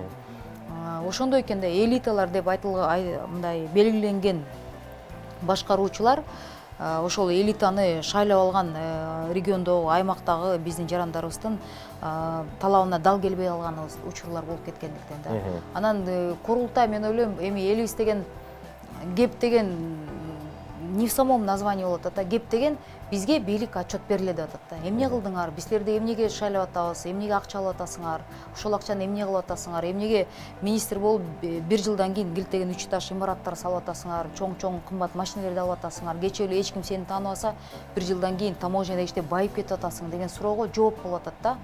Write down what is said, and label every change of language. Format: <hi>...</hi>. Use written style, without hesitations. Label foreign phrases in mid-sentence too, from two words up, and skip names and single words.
<ky>Ошондой экен да, элиталар деп мындай белгиленген башкаруучулар ошол элитаны шайлап алган региондогу, аймактагы биздин жарандарыбыздын талабына дал келбей калган учурлар болуп кеткендиктен да. Анан курултай, мен ойлойм, эми элибиз деген кеп деген</ky> <ru>не в самом названии</ru> <ky>болот атат да. Кеп деген бизге бийлик отчет бериле деп атат да. Эмне кылдыңар? Бизлерди эмнеге шайлап атабыз? Эмнеге акча алып атасыңар? Ошол акчаны эмне кылып атасыңар? Эмнеге министр болуп 1 жылдан кийин килтеген 3 этаж имараттар салып атасыңар? Чоң кымбат машиналарды алып атасыңар? Кечээ эле эч ким сени тааныбаса 1 жылдан кийин таможняда иштеп байып кетип атасың деген суроого жооп болуп атат да.</ky>